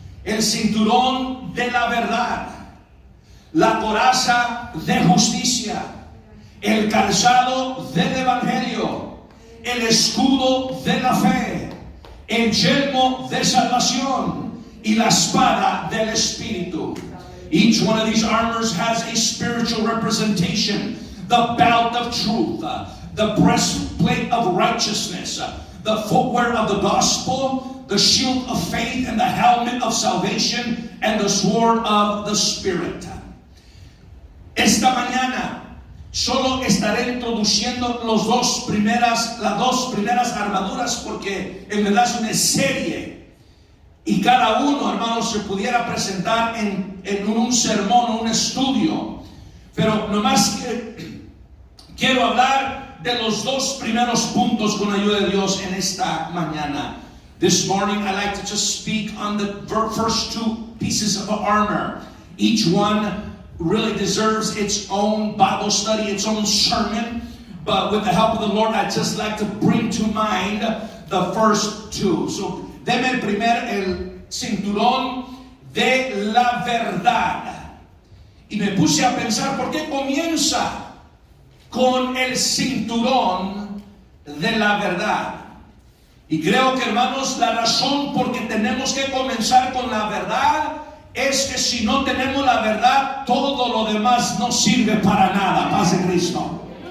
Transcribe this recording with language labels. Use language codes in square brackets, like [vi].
[es] El cinturón de la verdad, la coraza de justicia, el calzado del evangelio, el escudo de la fe, el yelmo de salvación y la espada del espíritu. [en] Each one of these armors has a spiritual representation. The belt of truth, the breastplate of righteousness, the footwear of the gospel, the shield of faith, and the helmet of salvation, and the sword of the Spirit. [es] Esta mañana solo estaré introduciendo las dos primeras armaduras, porque en verdad es una serie y cada uno, hermanos, se pudiera presentar en un sermón, un estudio, pero nomás quiero hablar de los dos primeros puntos con ayuda de Dios en esta mañana. [en] This morning I'd like to just speak on the first two pieces of armor. Each one really deserves its own Bible study, its own sermon. But with the help of the Lord, I'd just like to bring to mind the first two. [es] So, deme el cinturón de la verdad. Y me puse a pensar, ¿por qué comienza con el cinturón de la verdad? Y creo que, hermanos, la razón por que tenemos que comenzar con la verdad es que si no tenemos la verdad, todo lo demás no sirve para nada. Paz de Cristo.